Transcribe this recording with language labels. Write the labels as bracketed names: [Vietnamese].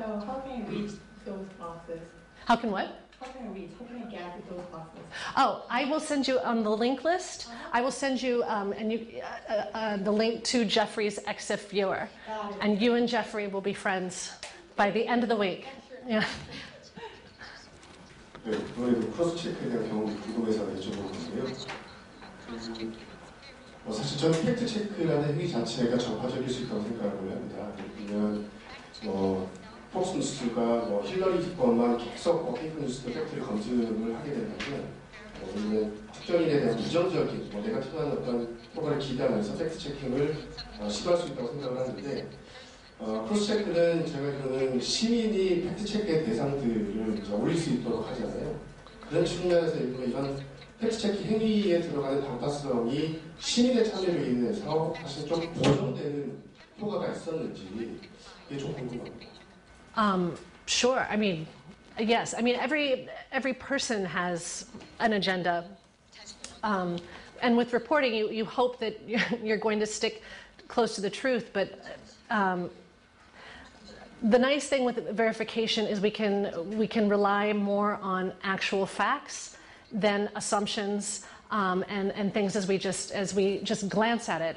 [English] So how can you reach those boxes? How can what? How can you reach? How can you get to those boxes? Oh, I will send you on the link list. I will send you the link to Jeffrey's EXIF viewer, and you and Jeffrey will be friends by the end of the week. Yeah. [Korean] 네, 아무래도 크로스 체크에 대한 경험이 궁금해서 여쭤보는데요. 사실 저는 팩트 체크라는 행위 자체가 정파적일 수 있다고 생각을 합니다. 왜냐하면 폭스 뉴스가 힐러리 것만 계속 페이크 뉴스도 팩트를 검증을 하게 된다면 우리는 특정인에 대한 부정적인 네거티브한 어떤 효과를 기대하면서 팩트 체킹을 시도할 수 있다고 생각을 하는데 크로스 체크는 제가 알기로는 시민이 팩트 체크의 대상들을 올릴 수 있도록 하잖아요. 그런 측면에서 이런 팩트 체크 행위에 들어가는 방타성이 시민의 참여로 인해서 사실 좀 보정되는 효과가 있었는지 이게 좀 궁금합니다. [English] Sure. I mean, yes. I mean, every person has an agenda, and with reporting, you hope that you're going to stick close to the truth. But the nice thing with verification is we can rely more on actual facts than assumptions and things as we just glance at it.